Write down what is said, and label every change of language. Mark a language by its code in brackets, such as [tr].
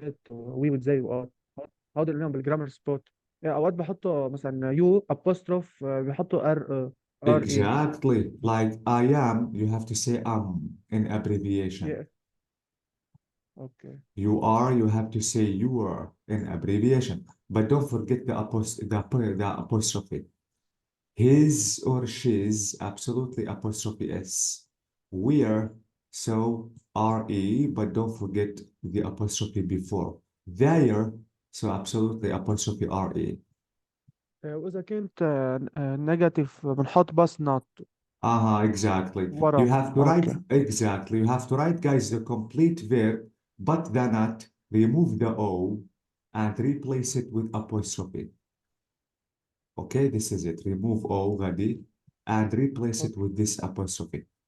[ar] وي وزي وار هول قلناهم بالجرامر سبوت. يعني اوقات بحطوا مثلا يو apostrophe بيحطوا ار ار اي. [en] Exactly. Like I am, you have to say in abbreviation. Yeah. Okay. You are, you have to say you are in abbreviation. But don't forget the apostrophe. His or she's, absolutely apostrophe S. We're, so RE, but don't forget the apostrophe before. Their, so absolutely apostrophe RE. [ar] وإذا كنت نيجاتيف بنحط بس [en] not Exactly. [ar] ورا. [en] You have to write, Okay. exactly. You have to write, guys, the complete verb, but the not, remove the O, and replace it with apostrophe. Okay, this is it. Remove O, Ghadi, and replace it with this apostrophe.